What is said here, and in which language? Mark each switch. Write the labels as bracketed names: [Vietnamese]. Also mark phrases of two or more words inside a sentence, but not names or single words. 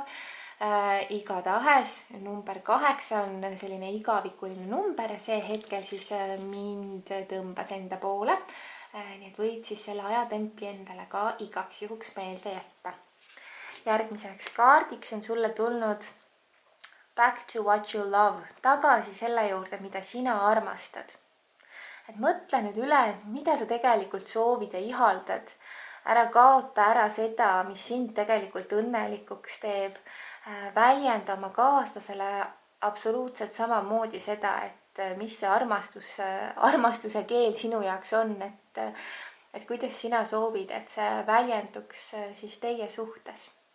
[Estonian] Igatahes number 8 on selline igavikuline number ja see hetkel siis mind tõmbas enda poole. Nii et võid siis selle ajatempli endale ka igaks juhuks meelde jätta. Järgmiseks kaardiks on sulle tulnud [English] Back to what you love, [Estonian] tagasi selle juurde, mida sina armastad. Et mõtle nüüd üle, mida sa tegelikult soovid ja ihaldad. Ära kaota ära seda, mis sind tegelikult õnnelikuks teeb. Väljenda oma kaaslasele absoluutselt samamoodi seda, et mis see armastuse keel sinu jaoks on, et kuidas sina soovid, et see väljenduks siis teie suhtes.